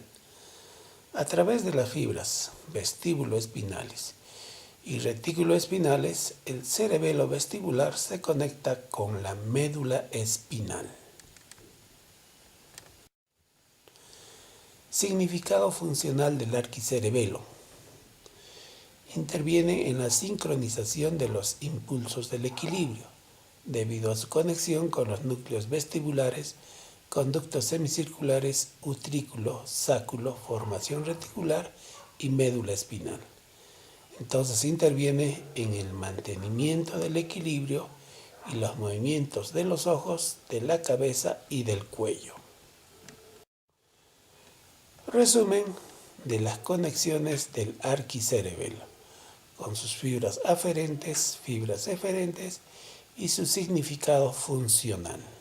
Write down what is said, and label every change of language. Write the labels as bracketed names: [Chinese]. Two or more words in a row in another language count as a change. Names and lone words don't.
[Spanish] A través de las fibras vestíbulo-espinales y retículo-espinales, el cerebelo vestibular se conecta con la médula espinal. Significado funcional del arquicerebelo. Interviene en la sincronización de los impulsos del equilibrio, debido a su conexión con los núcleos vestibulares, conductos semicirculares, utrículo, sáculo, formación reticular y médula espinal. Entonces interviene en el mantenimiento del equilibrio y los movimientos de los ojos, de la cabeza y del cuello. Resumen de las conexiones del arquicerebelo, con sus fibras aferentes, fibras eferentes y su significado funcional.